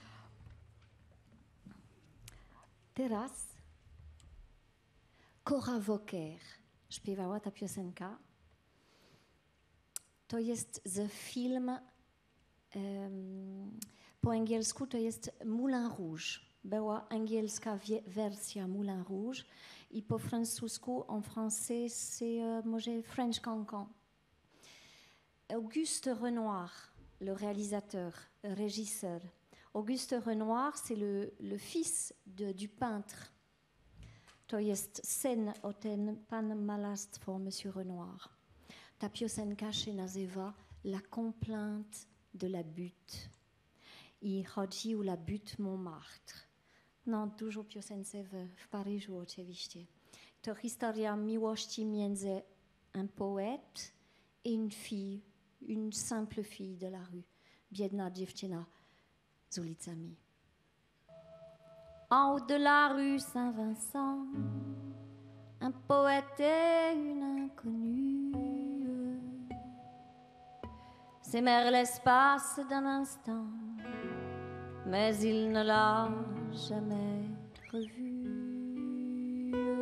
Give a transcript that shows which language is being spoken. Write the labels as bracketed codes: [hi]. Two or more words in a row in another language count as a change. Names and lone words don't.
[pl] Teraz Cora Woker śpiewała ta piosenka. To jest ze film, po angielsku to jest Moulin Rouge. Była angielska wersja Moulin Rouge i po francusku, [fr] en français, c'est może French Cancan. Auguste Renoir, le réalisateur, régisseur. Auguste Renoir, c'est le fils du peintre. [pl] To jest syn o ten pan malarstwo, Monsieur Renoir. Ta piosenka się nazywa La complainte de la butte. I chodzi o La butte Montmartre. No, dużo piosence w Paryżu oczywiście. To historia miłości między [fr] un poète et une fille, une simple fille de la rue. [pl] Biedna dziewczyna z ulicami. [fr] En haut de la rue Saint-Vincent, un poète et une inconnue s'aimèrent l'espace d'un instant, mais il ne l'a jamais revue.